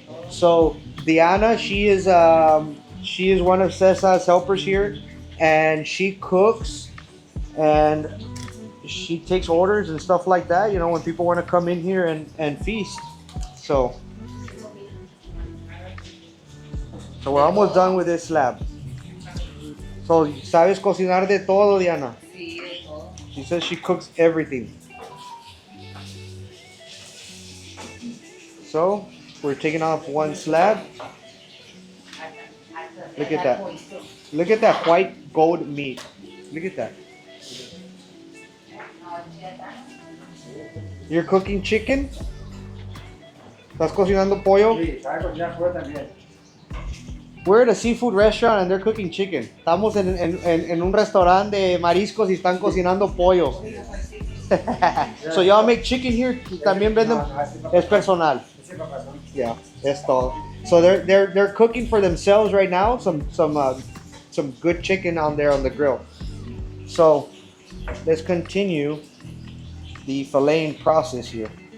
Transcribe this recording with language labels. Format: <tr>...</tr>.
<en>So Diana, she is one of Cesar's helpers here, and she cooks and she takes orders and stuff like that, you know, when people want to come in here and feast. So we're almost done with this slab.</en> <es>So, ¿sabes cocinar de todo, Diana? Sí, de todo.</es> <en>She says she cooks everything. So, we're taking off one slab. Look at that. Look at that white gold meat. Look at that. You're cooking chicken?</en> <es>¿Estás cocinando pollo? Sí, sabe cocinar pollo también.</es> <en>We're at a seafood restaurant and they're cooking chicken.</en> <es>Estamos en un restaurante de mariscos y están cocinando pollo.</es> <en>So y'all make chicken here?</en> <es>También venden. Es personal.</es> <en>Yeah,</en> <es>es todo.</es> <en>So they're cooking for themselves right now. Some good chicken on there on the grill. So let's continue the filleting process here.</en>